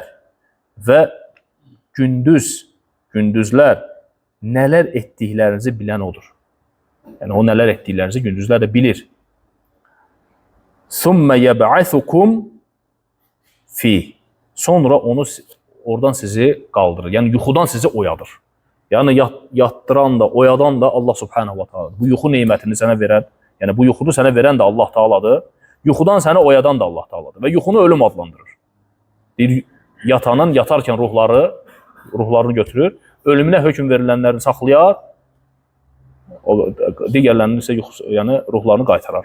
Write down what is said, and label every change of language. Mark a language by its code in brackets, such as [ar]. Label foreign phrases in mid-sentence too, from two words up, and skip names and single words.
[az] Və gündüzlər nələr etdiklərinizi bilən odur. Yəni, o nələr etdiklərinizi gündüzlər də bilir. [ar] ثم يبعثكم في. [az] Sonra onu oradan sizi qaldırır. Yəni, yuxudan sizi oyadır. Yəni, yatdıran da, oyadan da [ar] الله سبحانه وتعالى. [az] Bu yuxu neymətini sənə verən, yəni bu yuxunu sənə verən də [ar] الله تعالى. [az] Yuxudan səni oyadan da [ar] الله تعالى. [az] Və yuxunu ölüm adlandırır. Deyir, yatanın, yatarkən ruhlarını götürür. Ölümünə hökm verilənlərini saxlayar. Digərlərinin isə yəni, ruhlarını qaytarar.